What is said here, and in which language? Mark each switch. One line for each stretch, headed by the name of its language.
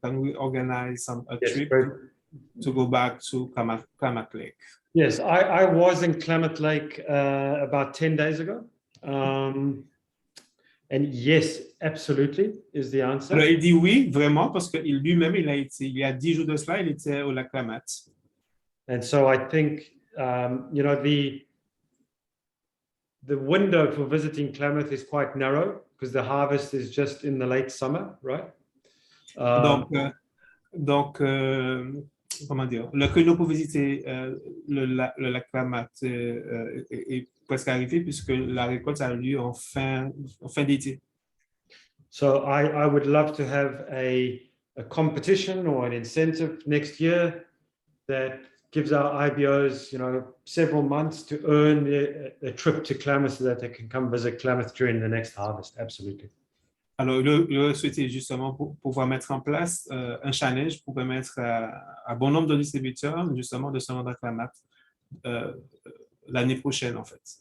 English: Can we organize a trip to go back to Klamath Lake? Yes, I was in Klamath Lake about 10 days ago. And yes, absolutely is the answer.
French: Alors, il dit oui, vraiment, parce que lui-même, il y a 10 jours de cela, il était au lac Klamath.
English: And so I think, you know, the window for visiting Klamath is quite narrow because the harvest is just in the late summer, right?
French: Donc, comment dire, le créneau pour visiter le lac Klamath est presque arrivé puisque la récolte a lieu en fin d'été.
English: So I would love to have a competition or an incentive next year that gives our IBOs, you know, several months to earn a trip to Klamath so that they can come visit Klamath during the next harvest. Absolutely.
French: Alors, le souhaité justement pour pouvoir mettre en place un challenge pour permettre à bon nombre de distributeurs justement de se rendre à Klamath l'année prochaine, en fait.